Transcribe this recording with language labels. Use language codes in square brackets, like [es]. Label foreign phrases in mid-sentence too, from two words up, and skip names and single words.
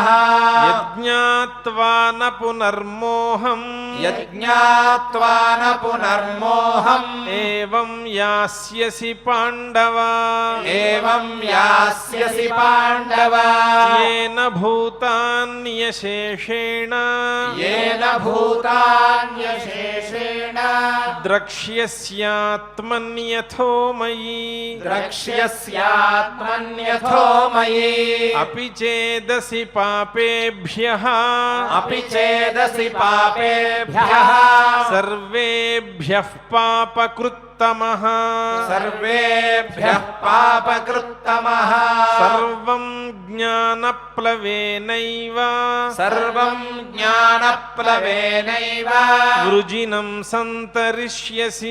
[sa] యజ్ఞాత్వా న పునర్మోహం యజ్ఞాత్వా న పునర్మోహం ఏవం యాస్యసి పాండవ ఏవం యాస్యసి పాండవ ఏన భూతాన్యశేషేణ येन भूतान्यशेषेण ద్రక్ష్యస్యాత్మన్యథో మయి द्रक्ष्यस्यात्मन्यथो मयि అపి చేదసి పాపేభ్యః अपि चेदसि पापेभ्यः సర్వేభ్యః పాపకృత్యేభ్యః పాపకృత్తమః సర్వేభ్యః పాపకృత్తమః సర్వం జ్ఞానప్లవేనైవ సర్వం జ్ఞానప్లవేనైవ వృజినం సంతరిష్యసి